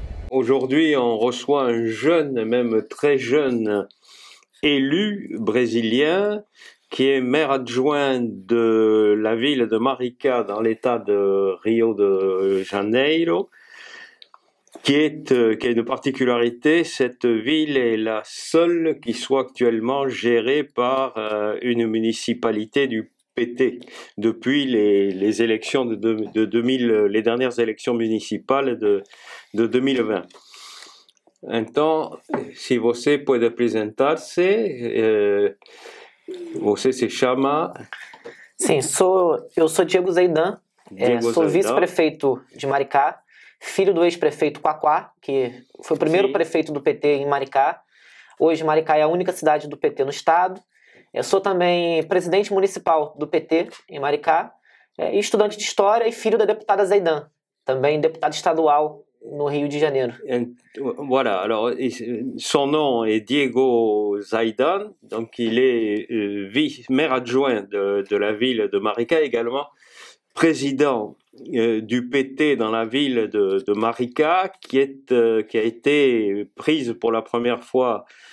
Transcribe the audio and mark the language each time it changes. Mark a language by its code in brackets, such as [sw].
[fr] Aujourd'hui, on reçoit un jeune, même très jeune, élu brésilien qui est maire adjoint de la ville de Maricá dans l'état de Rio de Janeiro, qui a une particularité. Cette ville est la seule qui soit actuellement gérée par une municipalité du PT depuis les élections de 2000, les dernières élections municipales de 2020. [pt] Então, se você pode apresentar-se, você se chama... Sim, eu sou Diego Zaidan, sou vice-prefeito de Maricá, filho do ex-prefeito Quaquá, que foi o primeiro prefeito do PT em Maricá. Hoje Maricá é a única cidade do PT no estado. Eu sou também presidente municipal do PT em Maricá, e estudante de História e filho da deputada Zaidan, também deputada estadual no Rio de Janeiro. [fr] Voilà, alors son nom est Diego Zaidan, donc il est maire adjoint de la ville de Maricá, également président du PT dans la ville de Maricá, qui a été prise pour la première fois.